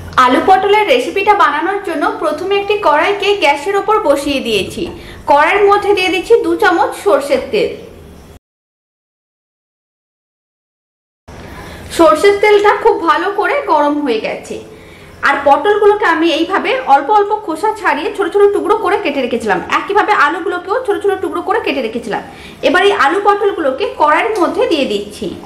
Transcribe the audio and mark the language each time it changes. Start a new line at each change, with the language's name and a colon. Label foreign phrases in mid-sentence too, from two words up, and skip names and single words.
Bangla: আলু পটলের রেসিপিটা বানানোর জন্য প্রথমে একটি কড়াইকে গ্যাসের ওপর বসিয়ে দিয়েছি। কড়াইর মধ্য দিয়ে दिচ্ছি 2 চামচ সরষের তেল। সরষের তেলটা খুব ভালো করে গরম হয়ে গেছে। আর পটলগুলোকে আমি এইভাবে অল্প অল্প খোসা ছাড়িয়ে ছোট ছোট টুকরো করে কেটে রেখেছিলাম। একইভাবে আলুগুলোকেও ছোট ছোট টুকরো করে কেটে রেখেছিলাম। এবার এই আলু পটলগুলোকে কড়াইয়ের মধ্যে দিয়ে দিচ্ছি।